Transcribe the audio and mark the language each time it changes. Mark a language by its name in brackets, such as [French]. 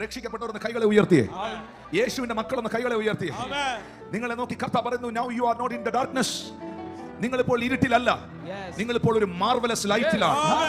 [Malayalam] രക്ഷിക്കപ്പെട്ടവർ കൈകളെ ഉയർത്തിയേ. യേശുവിന്റെ മക്കളൊന്ന് കൈകളെ ഉയർത്തിയേ. നിങ്ങളെ നോക്കി കർത്താവ് പറയുന്നു, [English] now you are not in the darkness. [Malayalam] നിങ്ങൾ ഇപ്പോൾ ഇരുട്ടിലല്ല, നിങ്ങൾ ഇപ്പോൾ ഒരു മാർവലസ് ലൈറ്റിലാണ്.